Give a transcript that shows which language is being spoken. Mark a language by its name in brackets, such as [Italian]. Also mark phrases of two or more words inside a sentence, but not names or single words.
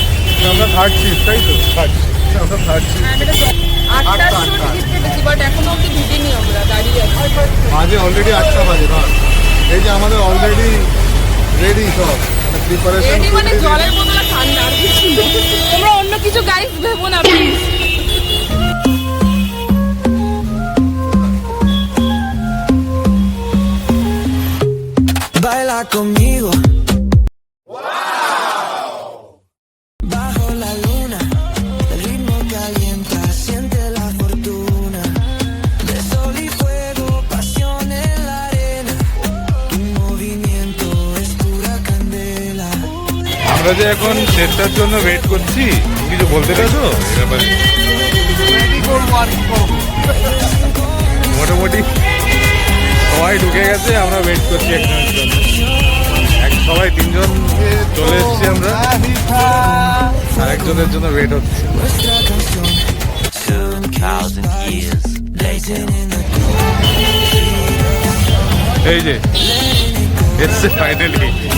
[Bangla] আমরা [English] third seat, [Bangla] তাই তো? আমরা [English] third seat. [Bangla] বাজে অলরেডি 8টা বাজে না? এই যে আমাদের [English] already ready [Bangla] সব প্রিপারেশন, মানে জলের বোতল ঠান্ডা, আর কিছু তোমরা অন্য কিছু গাইস ভেবো না প্লিজ। [Spanish] Baila conmigo. Bajo la luna, el ritmo calienta, siente la fortuna. De sol y fuego, pasión en la arena. Tu movimiento es pura candela. [Bangla] আমরা যে এখন শেষটার জন্য ওয়েট করছি, কিছু বলতে চাইছো এই ব্যাপারে? মোটামুটি সবাই ঢুকে গেছে, আমরা ওয়েট করছি একজনের জন্য। সবাই 3 জন চলে এসেছি আমরা, আর একজনের জন্য ওয়েট হচ্ছে। [Spanish] Nuestra canción. [English] 2,000 years later. [Bangla] এই যে এসছে ফাইনালি।